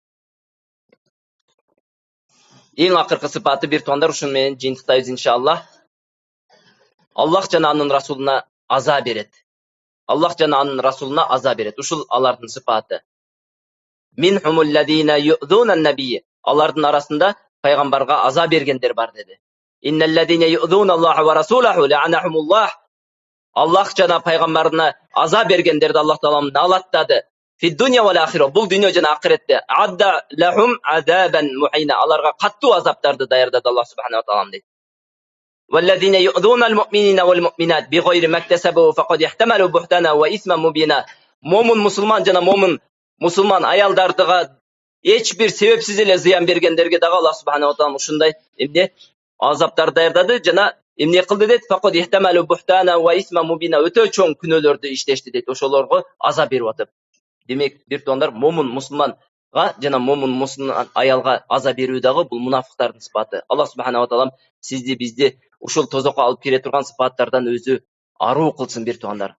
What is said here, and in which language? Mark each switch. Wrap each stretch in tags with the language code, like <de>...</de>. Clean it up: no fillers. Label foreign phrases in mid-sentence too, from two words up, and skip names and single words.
<ky>Эң акыркы сыпаты бир туугандар, ушун менен жыйынтыктайбыз иншаллах. Аллах жана анын расулуна аза берет. Аллах жана анын расулуна аза берет. Ушул алардын сыпаты.</ky> <ar>منهم الذين يؤذون النبي.</ar> <ky>Алардын арасында пайгамбарга аза бергендер бар деди.</ky> <ar>إن الذين يؤذون الله ورسوله لعنهم الله.</ar> <ky>Аллах жана пайгамбарына аза бергендерди Аллах таалам налаттады.</ky> <ar>في الدنيا والآخرة.</ar> <ky>Бул дүйнө жана акыретте.</ky> <ar>أعد لهم عذابا مهينا.</ar> <ky>Аларга каттуу азаптарды даярдады Аллах</ky> <ar>سبحانه وتعالى</ar> <ky>дейт.</ky> <ar>والذين يؤذون المؤمنين والمؤمنات بغير ما اكتسبوا فقد احتملوا بهتانا واثما مبينا.</ar> <ky>Момун мусулман жана момун мусулман аялдардыга эч бир себепсиз эле зыян бергендерге дагы Аллах</ky> <ar>سبحانه وتعالى</ar> <ky>ушундай эмне азаптар даярдады жана эмне кылды дейт?</ky> <ar>فقد احتملوا بهتانا وإثما مبينا.</ar> <ky>Өтө чоң күнөөлөрдү иштешти дейт. Ошолорго азап берип атып. Демек, бир туугандар, момун мусулманга жана момун мусулман аялга азап берүү дагы бул мунафыктардын сыпаты. Аллах</ky> <ar>سبحانه وتعالى</ar> <ky>сизди бизди ушул тозокко алып келе турган сыпаттардан өзү аруу кылсын бир туугандар.</ky>